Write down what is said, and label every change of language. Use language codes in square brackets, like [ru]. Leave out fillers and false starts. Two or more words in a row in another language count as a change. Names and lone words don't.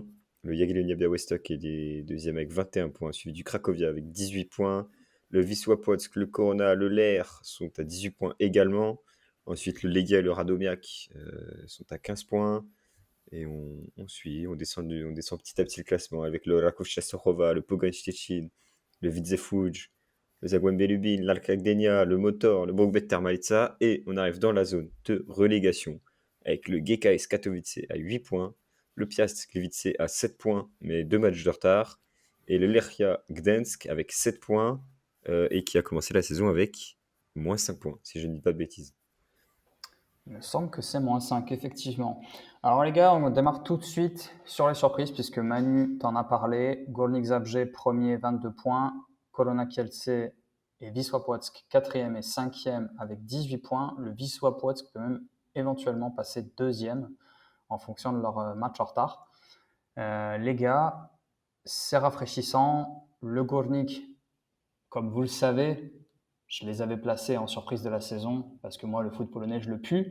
[fr] Le Jagiellonia Białystok est deuxième avec 21 points, suivi du Cracovia avec 18 points. Le Wisła Płock, le Corona, le Lech sont à 18 points également. Ensuite le Legia et le Radomiak sont à 15 points. Et on suit, on descend petit à petit le classement avec le Raków Częstochowa, le Pogoń Szczecin, le Widzew Łódź, le Zagłębie Lubin, l'Arka Gdynia, le Motor, le Brogbet Termalica, et on arrive dans la zone de relégation avec le GKS Katowice à 8 points, le Piast Gliwice à 7 points, mais 2 matchs de retard, et le Lechia Gdańsk avec 7 points, et qui a commencé la saison avec moins 5 points, si je ne dis pas de bêtises. Il me semble que c'est -5, effectivement. Alors les gars, on démarre tout de suite sur les surprises, puisque Manu t'en a parlé. Górnik Zabrze, premier, 22 points. Korona Kielce et Wisła Płock, quatrième et cinquième avec 18 points. Le Wisła Płock peut même éventuellement passer deuxième en fonction de leur match en retard. Les gars, c'est rafraîchissant. Le Górnik, comme vous le savez, je les avais placés en surprise de la saison, parce que moi, le foot polonais, je le pue.